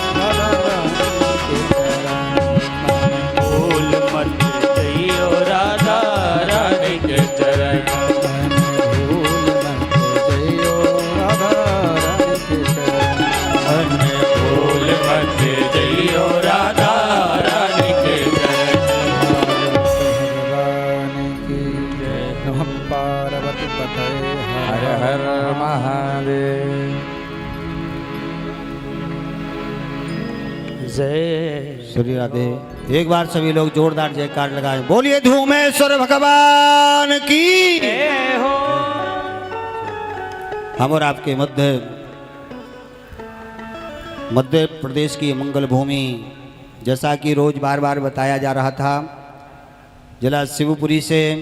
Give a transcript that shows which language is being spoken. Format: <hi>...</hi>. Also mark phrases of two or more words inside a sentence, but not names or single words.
<hi>भूल मत जइयो राधा रानी के चरण। भूल मत जइयो राधा रानी के चरण। भूल मत जइयो राधा रानी के चरण। भगवान की जय।</hi> <sa>नमः पार्वती पतये</sa> <hi>हर हर महादेव। जय श्री राधे। एक बार सभी लोग जोरदार जयकार लगाएं। बोलिए धूमेश्वर भगवान की। जय हो। हम और आपके मध्य प्रदेश की मंगल भूमि, जैसा कि रोज बार बार बताया जा रहा था, जिला शिवपुरी से</hi>